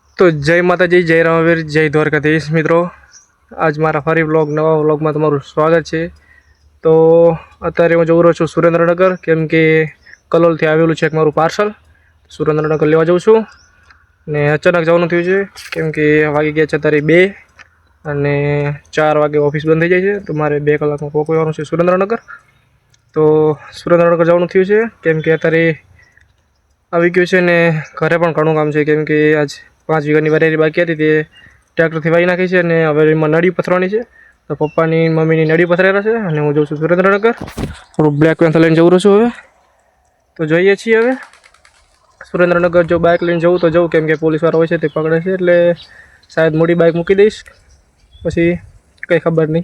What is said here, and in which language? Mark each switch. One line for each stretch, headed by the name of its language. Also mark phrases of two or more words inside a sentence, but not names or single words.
Gujarati: તો જય માતાજી, જય રામવીર, જય દ્વારકાધીશ. મિત્રો, આજ મારા ફરી નવા વ્લોગ માં તમારું સ્વાગત છે। તો અત્યારે હું જઉં રહ્યો છું સુરેન્દ્રનગર, કેમ કે કલોલથી આવેલું છે એક મારું પાર્સલ। સુરેન્દ્રનગર લેવા જાઉં છું ને અચાનક જવાનું થયું છે, કેમ કે વાગી ગયા છે અત્યારે 2 અને 4 વાગે ઓફિસ બંધ થઈ જાય છે। તો મારે 2 કલાકમાં પહોંચવાનું છે સુરેન્દ્રનગર। તો સુરેન્દ્રનગર જવાનું થયું છે, કેમ કે અત્યારે આવી ગયું છે ને ઘરે પણ ઘણું કામ છે, કેમ કે આજ 5 વીઘાની વેરાયટી બાકી હતી તે ટ્રેક્ટરથી વાવી નાખી છે અને હવે એમાં નળી પથરવાની છે। તો પપ્પાની મમ્મીની નળી પથરેલા છે અને હું જઉં છું સુરેન્દ્રનગર। થોડું બ્લેક પેન્થર લઈને જવું છું હવે। તો જોઈએ છીએ હવે સુરેન્દ્રનગર જો બાઇક લઈને જવું તો જવું, કેમ કે પોલીસવાળા હોય છે તે પકડે છે, એટલે શાયદ મોટી બાઇક મૂકી દઈશ, પછી કંઈ ખબર નહીં।